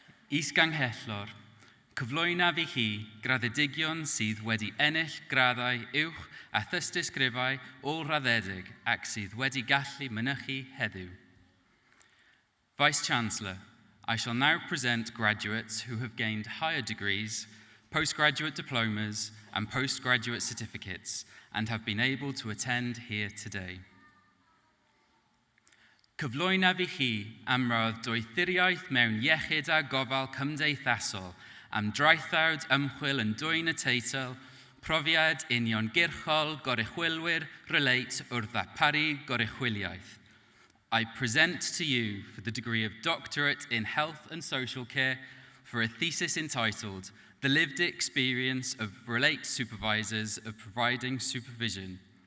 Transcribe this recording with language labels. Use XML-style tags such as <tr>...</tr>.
<cy>Is-ganghellor, cyflwynaf I chi graddedigion sydd wedi ennill graddau uwch a thystysgrifau ôl raddedig ac sydd wedi gallu mynychu heddiw.</cy> <en>Vice-Chancellor, I shall now present graduates who have gained higher degrees, postgraduate diplomas, and postgraduate certificates and have been able to attend here today.</en> <cy>Cyflwynaf I chi am roedd doethuriaeth mewn iechyd a gofal cymdeithasol am draethawd ymchwil yn dwyn y teitl Profiad Uniongyrchol Goruchwylwyr Relate wrth ddarparu goruchwyliaeth.</cy> <en>I present to you for the degree of Doctorate in Health and Social Care for a thesis entitled The Lived Experience of Relate Supervisors of Providing Supervision.</en>